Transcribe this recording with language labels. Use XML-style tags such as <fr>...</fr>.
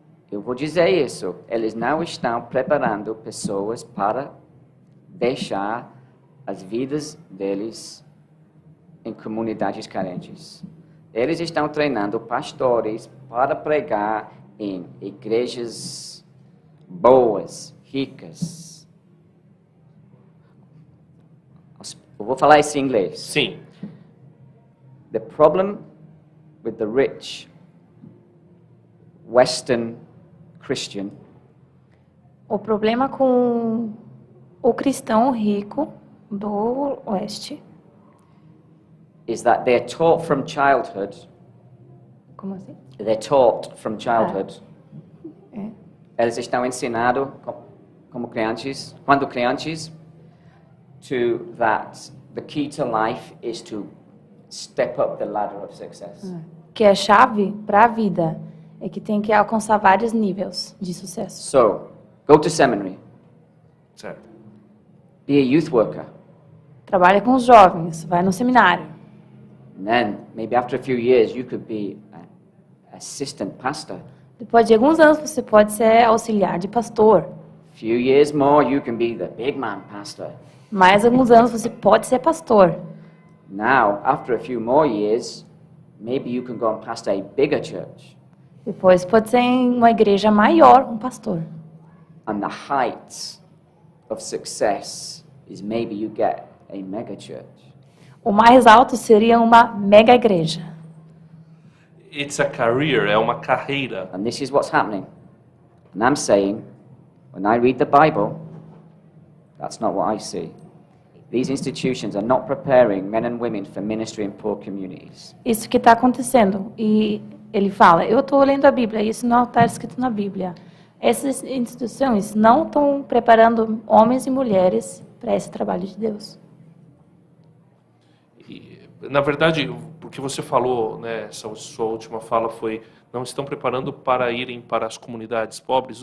<pt>Eu vou dizer isso. Eles não estão preparando pessoas para deixar as vidas deles em comunidades carentes. Eles estão treinando pastores para pregar em igrejas boas, ricas. Eu vou falar isso em inglês. Sim.</pt> <en>The problem with the rich Western Christian</en> <pt>O problema com o cristão rico do Oeste,</pt> <en>is that they're taught from childhood.</en> <pt>como assim?</pt> <en>They're taught from childhood.</en> <pt>É. Eles estão ensinados como crianças, quando crianças,</pt> <en>that the key to life is to step up the ladder of success.</en> <pt>Que a chave para a vida é que tem que alcançar vários níveis de sucesso.</pt> <en>So, go to seminary,</en> <pt>Certo.</pt> <en>be a youth worker,</en> <pt>Trabalha com os jovens, vai no seminário.</pt> <en>and then maybe after a few years you could be an assistant pastor.</en> <pt>Depois de alguns anos você pode ser auxiliar de pastor.</pt> <en>Few years more you can be the big man pastor.</en> <pt>Mais alguns anos você pode ser pastor.</pt> <en>Now, after a few more years, maybe you can go and pastor a bigger church.</en> <pt>Depois pode ser em uma igreja maior, um pastor.</pt> <en>And the height of success is maybe you get a mega church.</en> <pt>O mais alto seria uma mega igreja.</pt> <en>It's a career,</en> <pt>é uma carreira.</pt> <en>And this is what's happening. And I'm saying, when I read the Bible, that's not what I see. These institutions are not preparing men and women for ministry in poor communities.</en> <pt>Isso que está acontecendo. E ele fala, eu estou lendo a Bíblia, isso não está escrito na Bíblia. Essas instituições não estão preparando homens e mulheres para esse trabalho de Deus. E, na verdade, porque você falou, né, essa sua última fala foi, não estão preparando para irem para as comunidades pobres.</pt>